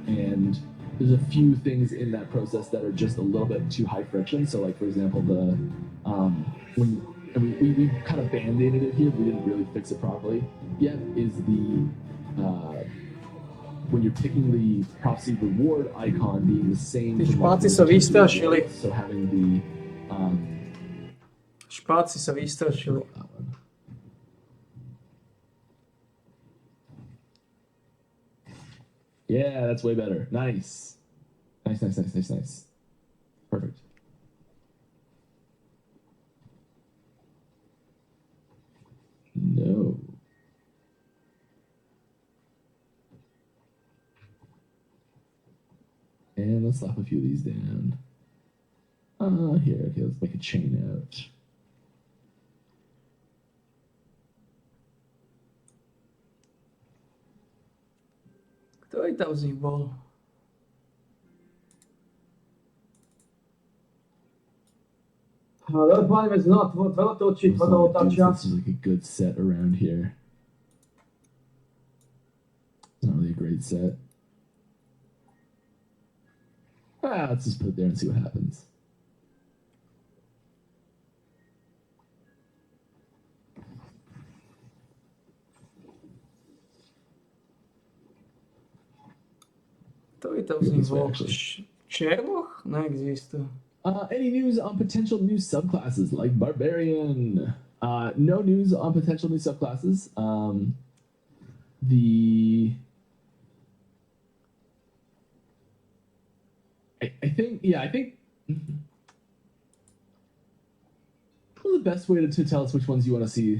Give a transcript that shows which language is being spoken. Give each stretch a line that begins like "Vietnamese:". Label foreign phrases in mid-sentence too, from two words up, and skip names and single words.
English: And there's a few things in that process that are just a little bit too high friction. So, like, for example, we kind of band-aided it here, we didn't really fix it properly yet, is the when you're picking the prophecy reward icon being the same.
Slovak: Špáci sa vystrašili.
English: So having the
Slovak: Špáci sa vystrašili.
English: Yeah, that's way better. Nice. Nice. Perfect. No. And let's slap a few of these down. Here, okay, let's make a chain out.
Slovak: Ktorý tam z nich bol? Ale páňme znova tvrdotočiť, tvrdotačia.
English: This is like a good set around here. Not really a great set. Let's just put it there and see what happens.
Slovak: Ktorý tam z nich bol? Černoch? Neexistuje.
English: Any news on potential new subclasses like Barbarian? No news on potential new subclasses. I think probably the best way to tell us which ones you want to see.